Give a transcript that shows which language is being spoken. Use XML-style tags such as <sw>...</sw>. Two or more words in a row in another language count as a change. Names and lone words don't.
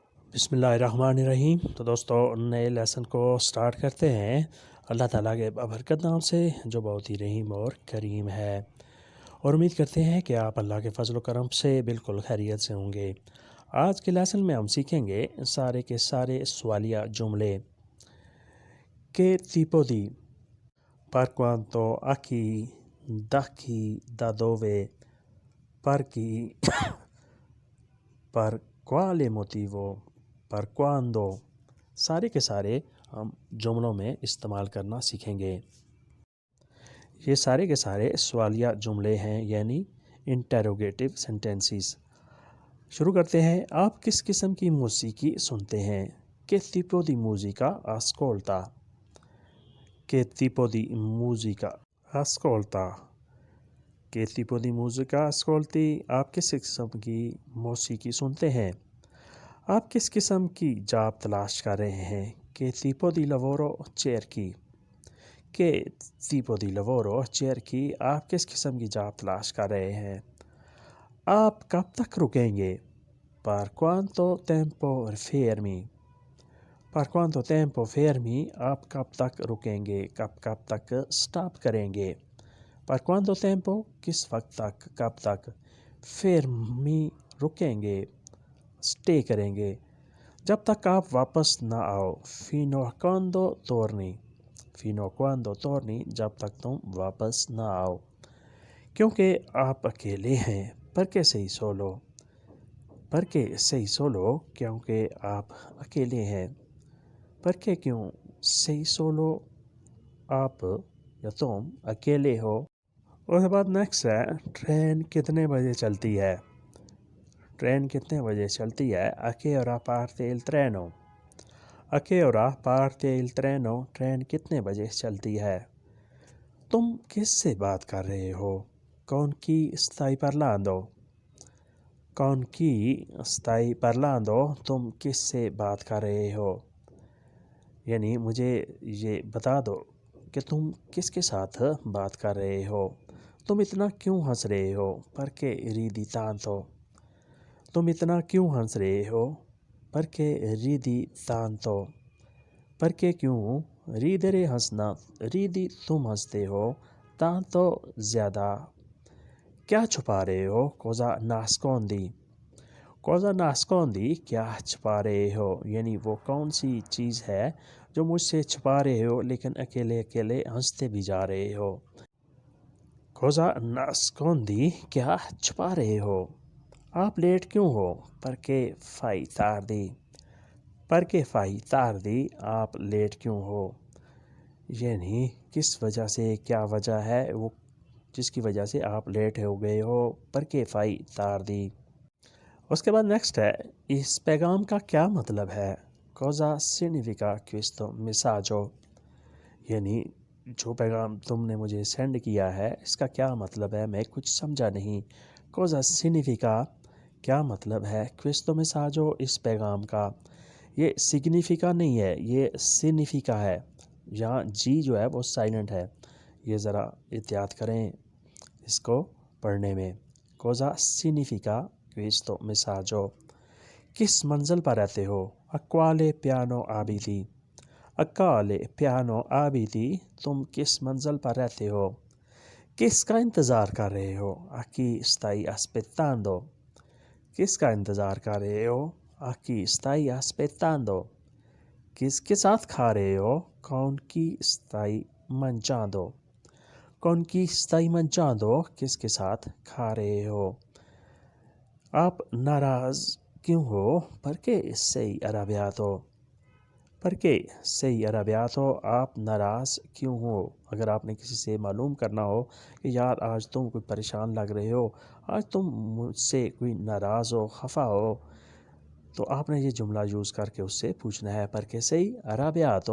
<ur>بسم اللہ الرحمن الرحیم۔ تو دوستو نئے لیسن کو سٹارٹ کرتے ہیں اللہ تعالیٰ کے بابرکت نام سے جو بہت ہی رحیم اور کریم ہے، اور امید کرتے ہیں کہ آپ اللہ کے فضل و کرم سے بالکل خیریت سے ہوں گے۔ آج کے لیسن میں ہم سیکھیں گے سارے کے سارے سوالیہ جملے۔</ur> <it>Che tipo di, per quanto, a chi, da chi, da dove, per chi, per quale motivo, per quando،</it> <ur>سارے کے سارے ہم جملوں میں استعمال کرنا سیکھیں گے۔ یہ سارے کے سارے سوالیہ جملے ہیں، یعنی</ur> <en>interrogative sentences.</en> <ur>شروع کرتے ہیں۔ آپ کس قسم کی موسیقی سنتے ہیں؟</ur> <it>Che tipo di musica ascolta؟ Che tipo di musica ascolta؟ Che tipo di musica ascolti؟</it> <ur>آپ کس قسم کی موسیقی سنتے ہیں؟ آپ کس قسم کی جاب تلاش کر رہے ہیں؟</ur> <it>Che tipo di lavoro cerchi؟ Che tipo di lavoro cerchi؟</it> <ur>آپ کس قسم کی جاب تلاش کر رہے ہیں؟ آپ کب تک رکیں گے؟</ur> <it>Per quanto tempo fermi؟ Per quanto tempo fermi؟</it> <ur>آپ کب تک رکیں گے، کب تک سٹاپ کریں گے۔</ur> <it>Per quanto tempo؟</it> <ur>کس وقت تک، کب تک۔ Fermi رکیں گے، سٹے کریں گے، جب تک آپ واپس نہ آؤ۔</ur> <it>Fino a quando torni؟ Fino a quando torni؟</it> <ur>جب تک تم واپس نہ آؤ۔ کیونکہ آپ اکیلے ہیں۔</ur> <it>Perché sei solo؟ Perché sei solo؟</it> <ur>کیونکہ آپ اکیلے ہیں۔ Perché کیوں؟</ur> <it>Sei solo؟</it> <ur>آپ یا تم اکیلے ہو۔ اس کے بعد نیکسٹ ہے، ٹرین کتنے بجے چلتی ہے؟ ٹرین کتنے بجے چلتی ہے؟</ur> <it>A che ora parte il treno؟ A che ora parte il treno؟ ٹرین کتنے بجے چلتی ہے؟</it> <ur>تم کس سے بات کر رہے ہو؟</ur> <it>Con chi stai parlando؟ Con chi stai parlando؟</it> <ur>تم کس سے بات کر رہے ہو؟ یعنی مجھے یہ بتا دو کہ تم کس کے ساتھ بات کر رہے ہو۔ تم اتنا کیوں ہنس رہے ہو؟</ur> <it>Perché ridi tanto؟</it> <ur>تم اتنا کیوں ہنس رہے ہو؟</ur> <it>Perché ridi tanto؟</it> <ur>Perché کیوں؟ ridere ہنسنا، ridi تم ہنستے ہو، tanto زیادہ۔ کیا چھپا رہے ہو؟</ur> <it>Cosa nascondi؟ Cosa nascondi؟</it> <ur>کیا چھپا رہے ہو؟ یعنی وہ کون سی چیز ہے جو مجھ سے چھپا رہے ہو لیکن اکیلے اکیلے ہنستے بھی جا رہے ہو۔</ur> <it>Cosa nascondi؟</it> <ur>کیا چھپا رہے ہو؟ آپ لیٹ کیوں ہو؟</ur> <it>Perché fai tardi؟ Perché fai tardi؟</it> <ur>آپ لیٹ کیوں ہو؟ یعنی کس وجہ سے، کیا وجہ ہے وہ جس کی وجہ سے آپ لیٹ ہو گئے ہو۔</ur> <it>Perché fai tardi؟</it> <ur>اس کے بعد نیکسٹ ہے، اس پیغام کا کیا مطلب ہے؟</ur> <it>Cosa significa questo messaggio؟</it> <ur>یعنی جو پیغام تم نے مجھے سینڈ کیا ہے اس کا کیا مطلب ہے، میں کچھ سمجھا نہیں۔</ur> <it>Cosa significa؟</it> <ur>کیا مطلب ہے</ur> <it>questo messaggio؟</it> <ur>اس پیغام کا۔ یہ سگنیفیکا نہیں ہے، یہ سینیفیکا ہے۔ یہاں جی جو ہے وہ سائلنٹ ہے، یہ ذرا احتیاط کریں اس کو پڑھنے میں۔</ur> <it>Cosa significa questo messaggio؟</it> <ur>کس منزل پر رہتے ہو؟</ur> <it>A quale piano abiti؟ A quale piano abiti؟</it> <ur>تم کس منزل پر رہتے ہو؟ کس کا انتظار کر رہے ہو؟</ur> <it>A chi stai aspettando؟</it> <ur>کس کا انتظار کر رہے ہو؟</ur> <it>A chi stai aspettando؟</it> <ur>کس کے ساتھ کھا رہے ہو؟</ur> <it>Con chi stai mangiando؟ Con chi stai mangiando؟</it> <ur>کس کے ساتھ کھا رہے ہو؟ آپ ناراض کیوں ہو؟</ur> <it>Perché sei arrabbiato؟ Perché sei arrabbiato؟</it> <ur>آپ ناراض کیوں ہو؟ اگر آپ نے کسی سے معلوم کرنا ہو کہ یار آج تم کوئی پریشان لگ رہے ہو، آج تم مجھ سے کوئی ناراض ہو، خفا ہو، تو آپ نے یہ جملہ یوز کر کے اس سے پوچھنا ہے</ur> <it>Perché sei arrabbiato؟</it>